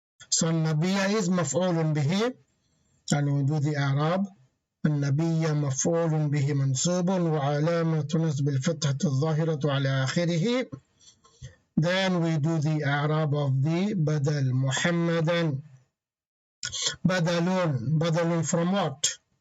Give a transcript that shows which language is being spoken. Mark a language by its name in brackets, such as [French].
[English] So النبي is مفعول به, and we do the I'rab. [Arabic] النبي مفعول به منصوب وعلامة نصب الفتحة الظاهرة على آخره. [English] Then we do the I'rab of the Badal. Muhammadan. Badalun from what?